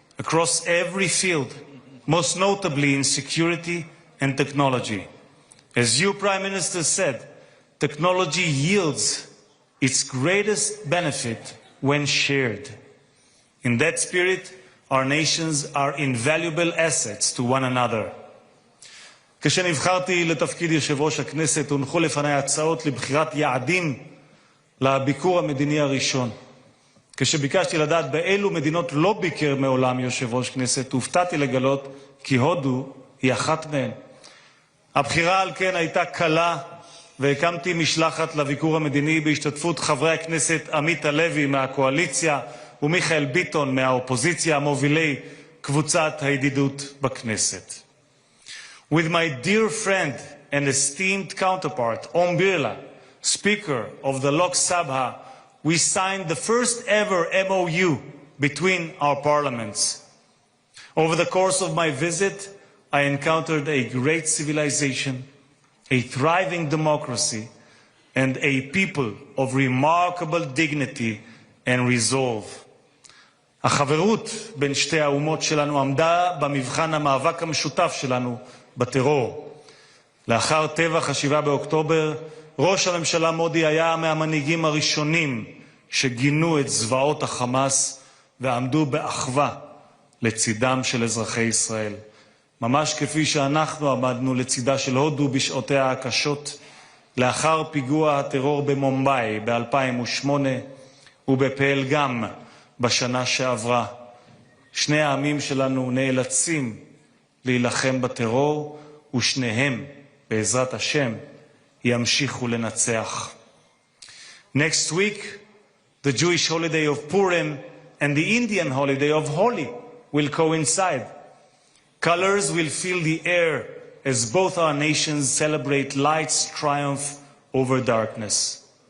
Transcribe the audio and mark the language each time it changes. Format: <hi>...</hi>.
<en>across every field, most notably in security and technology. As you, Prime Minister, said, technology yields its greatest benefit when shared. In that spirit, our nations are invaluable assets to one another.</en> <he>כשנבחרתי לתפקיד יושב ראש הכנסת, הונחו לפני הצעות לבחירת יעדים לביקור המדיני הראשון. כשביקשתי לדעת באילו מדינות לא ביקר מעולם יושב ראש כנסת, הופתעתי לגלות כי הודו היא אחת מהן. הבחירה על כן הייתה קלה, והקמתי משלחת לביקור המדיני בהשתתפות חברי הכנסת עמית הלוי מהקואליציה ומיכאל ביטון מהאופוזיציה, מובילי קבוצת הידידות בכנסת.</he> <en>With my dear friend and esteemed counterpart, Om Birla, Speaker of the Lok Sabha, we signed the first ever MOU between our parliaments. Over the course of my visit, I encountered a great civilization, a thriving democracy, and a people of remarkable dignity and resolve.</en> <he>החברות בין שתי האומות שלנו עמדה במבחן המאבק המשותף שלנו בטרור. לאחר טבח 7 באוקטובר, ראש הממשלה מודי היה מהמנהיגים הראשונים שגינו את זוועות החמאס ועמדו באחווה לצידם של אזרחי ישראל. ממש כפי שאנחנו עמדנו לצידה של הודו בשעותיה הקשות, לאחר פיגוע הטרור במומבאי ב-2008 ובפלגם בשנה שעברה. שני העמים שלנו נאלצים להילחם בטרור, ושניהם, בעזרת השם, ימשיכו לנצח.</he> <en>Next week, the Jewish holiday of Purim and the Indian holiday of Holi will coincide. Colors will fill the air as both our nations celebrate light's triumph over darkness.</en>